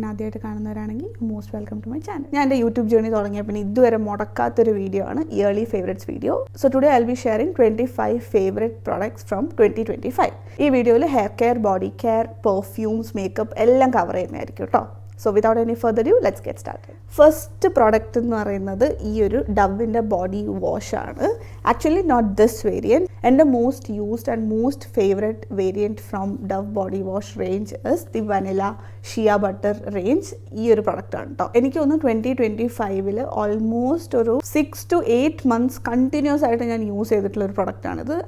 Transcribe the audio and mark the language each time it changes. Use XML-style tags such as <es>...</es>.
<ml>ആദ്യമായിട്ട് കാണുന്നവരാണെങ്കിൽ</ml> <en>Most welcome to my channel.</en> <ml>ഞാൻ എൻ്റെ യൂട്യൂബ് ജേർണി തുടങ്ങിയ പിന്നെ ഇതുവരെ മുടക്കാത്തൊരു വീഡിയോ ആണ് yearly favourites video.</ml> <en>So today I will be sharing 25 favourite products from 2025.</en> <ml>ഈ വീഡിയോയിൽ hair care, body care, perfumes, makeup എല്ലാം കവർ ചെയ്യുന്നതായിരിക്കും കേട്ടോ.</ml> <en>So without any further ado, let's get started.</en> <ml>First product എന്ന് പറയുന്നത് ഈ ഒരു ഡവിൻ്റെ ബോഡി വാഷ് ആണ്.</ml> <en>Actually not this variant. എൻ്റെ most used and most favourite variant from Dove body wash range is the vanilla shea butter range.</en> <ml>ഈ ഒരു product ആണ് കേട്ടോ. എനിക്ക് തോന്നുന്നു 2025 ഓൾമോസ്റ്റ് ഒരു 6 to 8 months കണ്ടിന്യൂസ് ആയിട്ട് ഞാൻ യൂസ് ചെയ്തിട്ടുള്ള ഒരു പ്രൊഡക്റ്റാണിത്.</ml>